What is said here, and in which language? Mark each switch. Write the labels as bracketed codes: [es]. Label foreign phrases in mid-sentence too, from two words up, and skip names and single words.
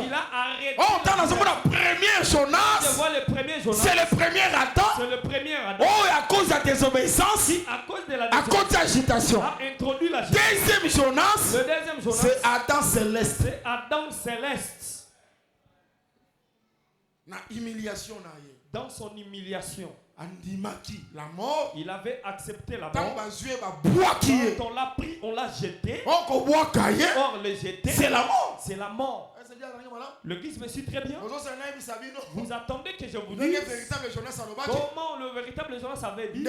[fr] Il a arrêté. Oh, dans le premier Jonas. Je vois le premier Jonas. C'est le premier Adam. C'est le premier Adam. Oh, à cause de la désobéissance. À cause de la désobéissance. À cause de l'agitation. A introduit l'agitation. Deuxième Jonas. Le deuxième Jonas. C'est Adam céleste. C'est Adam céleste. [ln] Na humiliation na. [fr] Dans son humiliation. La mort. Il avait accepté la mort. Quand on l'a pris, on l'a jeté. Or le jeter, c'est la mort. C'est la mort. Le Christ me suit très bien. Vous attendez que je vous dise comment le véritable Jonas avait dit.